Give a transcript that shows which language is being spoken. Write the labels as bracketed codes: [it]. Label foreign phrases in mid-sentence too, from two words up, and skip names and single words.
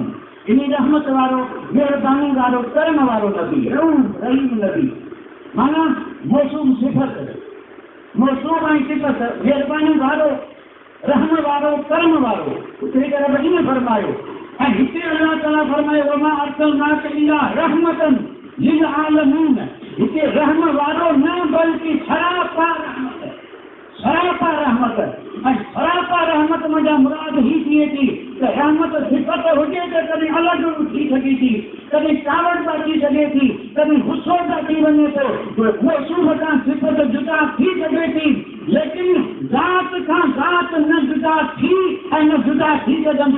[sd] इन रहमत वारो मेहरबानी वारो कर्म वारो नबी रऊफ़ रहीम नबी माना मौसूम सिफ़त मौसूम ऐं सिफ़त मेहरबानी वारो रहम वारो कर्म वारो उते करे वॾी में फरमायो। ऐं हिते अल्लाह ताला फरमायो [ar] وما أرسلناك إلا رحمة للعالمين. [sd] हिते रहम वारो न बल्कि सरापा रहमत, सरापा रहमत। ऐं सरापा रहमत मुंहिंजा मुराद ही थिए थी त रहमत सिफ़त हुजे त कॾहिं अलॻि थी सघे थी, कॾहिं कावड़ थी सघे थी, कॾहिं गुस्सो थी वञे थो, मौसूम खां सिफ़त जुदा थी सघे थी, लेकिन ज़ात खां ज़ात न जुदा थी ऐं न जुदा थी सघंदी।